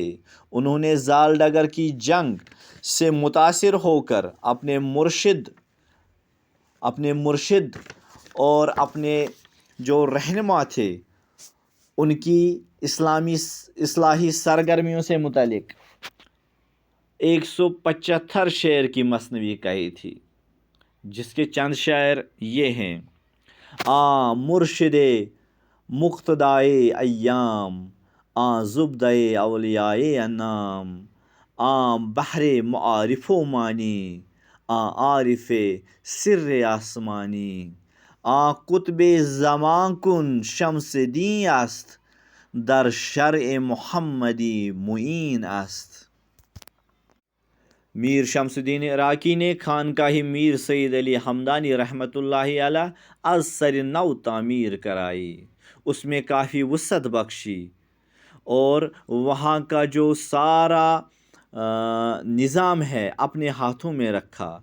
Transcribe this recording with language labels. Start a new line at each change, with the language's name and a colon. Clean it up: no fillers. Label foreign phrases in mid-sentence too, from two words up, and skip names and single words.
Urdu: انہوں نے زال ڈگر کی جنگ سے متاثر ہو کر اپنے مرشد اور اپنے جو رہنما تھے ان کی اصلاحی سرگرمیوں سے متعلق 175 شعر کی مثنوی کہی تھی، جس کے چند شعر یہ ہیں:
Persian: مرشد مقتدائے ایام، زبدۂ اولیاء انام، بحر معارف و معنی، عارف سر آسمانی، قطب زمان کن شمس دین است، در شرع محمدی معین است۔
Urdu: میر شمس الدین عراقی نے خانقاہ میر سید علی ہمدانی رحمۃ اللہ علیہ از سر نو تعمیر کرائی، اس میں کافی وسعت بخشی، اور وہاں کا جو سارا نظام ہے اپنے ہاتھوں میں رکھا۔